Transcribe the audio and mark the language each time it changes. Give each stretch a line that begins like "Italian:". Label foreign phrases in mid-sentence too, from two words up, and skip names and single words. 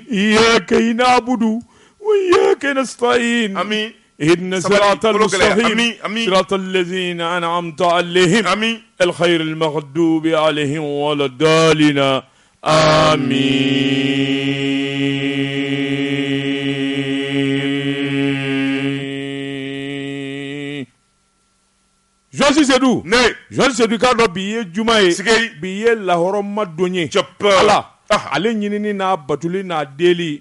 Arabic: إياك نعبد وإياك نستعين آمين. اهدنا الصراط المستقيم آمين. آمين. صراط الذين أنعمت عليهم آمين. الخير المغضوب عليهم ولا الضالين آمين.
Bambara: Josi Sedou Ne. Josi Sedou ka dɔ bi ye juma ye Sigei. bi ye lahɔrɔma don ye Cɛpɛ. ala Ah. ale ɲinini n'a batuli n'a deli